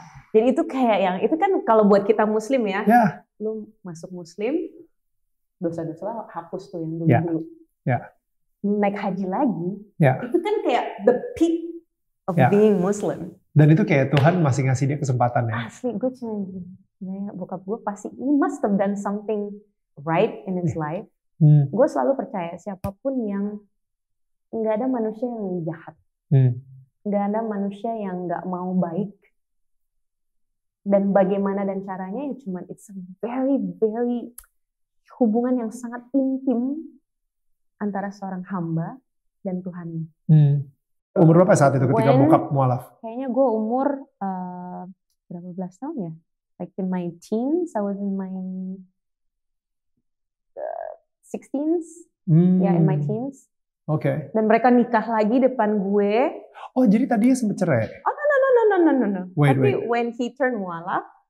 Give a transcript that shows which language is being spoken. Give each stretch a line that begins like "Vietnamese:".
Indonesian: Jadi itu kayak yang itu kan kalau buat kita Muslim ya, lu masuk Muslim, dosa-dosa hapus tuh yang dulu. Naik haji lagi, itu kan kayak
English: the peak of being Muslim.
Indonesian: Dan itu kayak Tuhan masih ngasih dia kesempatan ya. Asli gue cuma gini, bokap gue pasti
English: he must have done something right in his life.
Indonesian: Gue selalu percaya siapapun yang nggak ada manusia yang jahat, nggak ada manusia yang nggak mau baik, dan bagaimana dan caranya ya cuma
English: it's a very very
Indonesian: hubungan yang sangat intim antara seorang hamba dan Tuhannya. Umur berapa saat itu ketika bokap mualaf? Kayaknya gue umur berapa belas tahun ya?
English: Like in my teens, I was in my 16s, in my teens.
Indonesian: Oke. Dan mereka nikah lagi depan gue. Oh, jadi tadinya sempet cerai?
English: Oh no.
Indonesian: Tapi
English: when he turned mualaf,